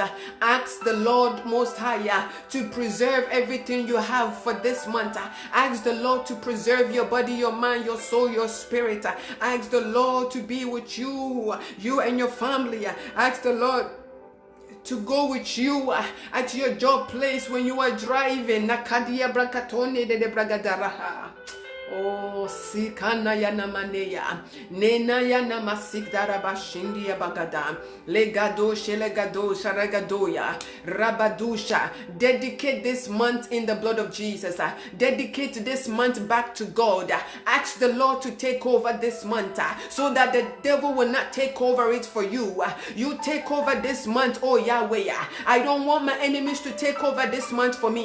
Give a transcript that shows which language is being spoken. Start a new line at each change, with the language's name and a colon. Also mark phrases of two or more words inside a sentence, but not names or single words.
English: Ask the Lord Most High to preserve everything you have for this month. Ask the Lord to preserve your body, your mind, your soul, your spirit. Ask the Lord to be with you, you and your family. Ask the Lord to go with you at your job place when you are driving. Nakadia brakatone de bragadaraha. Oh, sikana yana maneya, nena yana masik darabashindi bagada, legado shelegado sharagadoya, rabadusha. Dedicate this month in the blood of Jesus. Dedicate this month back to God. Ask the Lord to take over this month, so that the devil will not take over it for you. You take over this month, oh Yahweh. I don't want my enemies to take over this month for me.